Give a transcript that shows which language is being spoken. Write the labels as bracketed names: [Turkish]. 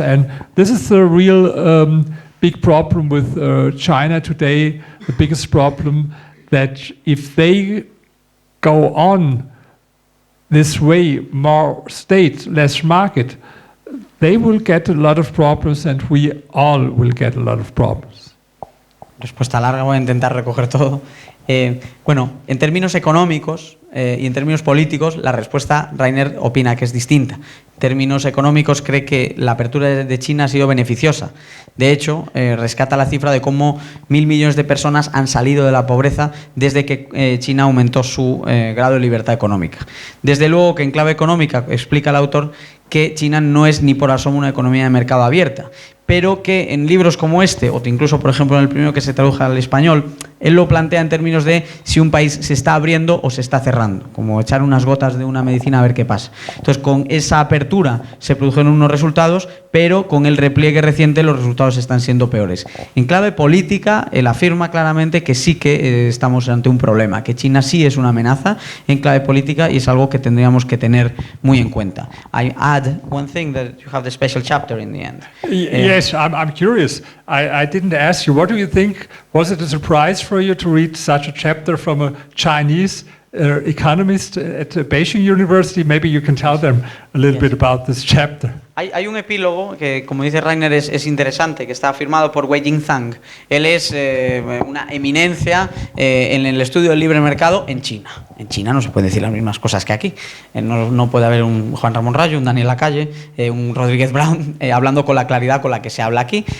[English] And this is the real big problem with China today, the biggest problem, that if they go on this way, more state, less market, they will get a lot of problems and we all will get a lot of problems. [Spanish] Respuesta larga, voy a intentar recoger todo. Bueno, en términos económicos y en términos políticos, la respuesta, Rainer opina que es distinta. En términos económicos, cree que la apertura de China ha sido beneficiosa. De hecho, rescata la cifra de cómo 1.000 millones de personas han salido de la pobreza desde que China aumentó su grado de libertad económica. Desde luego que en clave económica, explica el autor, que China no es ni por asomo una economía de mercado abierta, pero que en libros como este, o incluso por ejemplo en el primero que se tradujo al español, él lo plantea en términos de si un país se está abriendo o se está cerrando, como echar unas gotas de una medicina a ver qué pasa. Entonces, con esa apertura se produjeron unos resultados, pero con el repliegue reciente los resultados están siendo peores. En clave política, él afirma claramente que sí que estamos ante un problema, que China sí es una amenaza en clave política y es algo que tendríamos que tener muy en cuenta. [English] I add one thing that you have the special chapter in the end. Yes, I'm curious. I didn't ask you, what do you think? Was it a surprise for you to read such a chapter from a Chinese economist at Beijing University? Maybe you can tell them a little bit about this chapter. [Spanish] Hay un epílogo que, como dice Rainer, es interesante, que está firmado por Wei Jingzhang. Él es una eminencia en el estudio del libre mercado en China. En China no se pueden decir las mismas cosas que aquí. No puede haber un Juan Ramón Rayo, un Daniel Lacalle, un Rodríguez Brown hablando con la claridad con la que se habla aquí.